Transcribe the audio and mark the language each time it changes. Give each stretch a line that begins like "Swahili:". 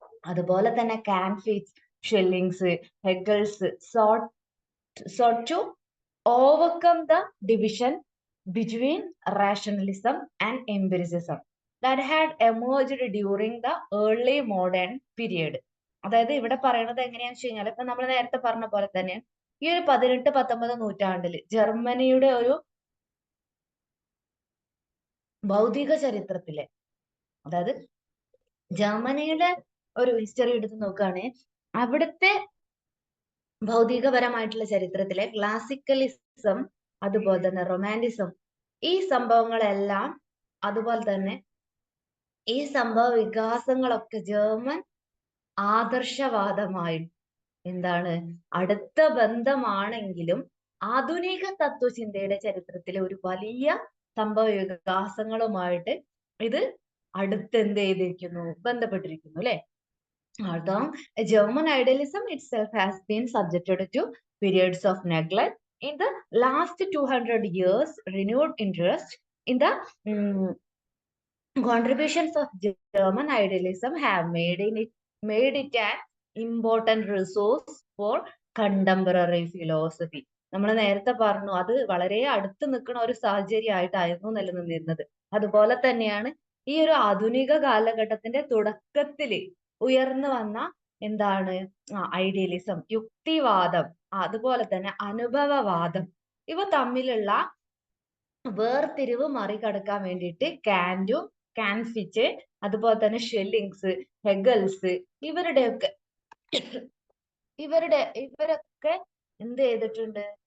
Malayalam: അതുപോലെ തന്നെ
English: Kant Fichte's, Schelling's, Hegel's sought to overcome the division between rationalism and empiricism that had emerged during the early modern period.
Malayalam: അതായത് ഇവിടെ പറയുന്നത് എങ്ങനെയാണെന്ന് വെച്ച് കഴിഞ്ഞാൽ, ഇപ്പൊ നമ്മൾ നേരത്തെ പറഞ്ഞ പോലെ തന്നെ ഈ ഒരു 18-19 നൂറ്റാണ്ടില് ജർമ്മനിയുടെ ഒരു ഭൗതിക ചരിത്രത്തിലെ, അതായത് ജർമ്മനിയുടെ ഒരു ഹിസ്റ്ററി എടുത്ത് നോക്കുകയാണെങ്കിൽ, അവിടുത്തെ ഭൗതികപരമായിട്ടുള്ള ചരിത്രത്തിലെ ക്ലാസിക്കലിസം, അതുപോലെ തന്നെ റൊമാന്റിസം, ഈ സംഭവങ്ങളെല്ലാം, അതുപോലെ തന്നെ ഈ സംഭവ വികാസങ്ങളൊക്കെ ജർമ്മൻ ആദർശവാദമായി എന്താണ് അടുത്ത ബന്ധമാണെങ്കിലും, ആധുനിക തത്വചിന്തയുടെ ചരിത്രത്തിലെ ഒരു വലിയ സംഭവ വികാസങ്ങളുമായിട്ട് ഇത് അടുത്തെന്ത് ചെയ്തിരിക്കുന്നു, ബന്ധപ്പെട്ടിരിക്കുന്നു അല്ലെ.
English: Although German idealism itself has been subjected to periods of neglect, in the last 200 years renewed interest in the contributions of German idealism have made it an important resource for contemporary philosophy.
Malayalam: നമ്മൾ നേരത്തെ പറഞ്ഞു അത് വളരെ അടുത്ത് നിൽക്കുന്ന ഒരു സാഹചര്യമായിട്ടായിരുന്നു നിലനിന്നിരുന്നത്. അതുപോലെ തന്നെയാണ് ഈ ഒരു ആധുനിക കാലഘട്ടത്തിന്റെ തുടക്കത്തില് ഉയർന്നു വന്ന എന്താണ് ഐഡിയലിസം, യുക്തിവാദം, അതുപോലെ തന്നെ അനുഭവവാദം, ഇവ തമ്മിലുള്ള വേർതിരിവ് മറികടക്കാൻ വേണ്ടിയിട്ട് കാന്റും കാൻഫിച്ച് അതുപോലെ തന്നെ ഷെല്ലിങ്സ്, ഹെഗൽസ് ഇവരുടെയൊക്കെ ഇവരൊക്കെ എന്ത് ചെയ്തിട്ടുണ്ട്?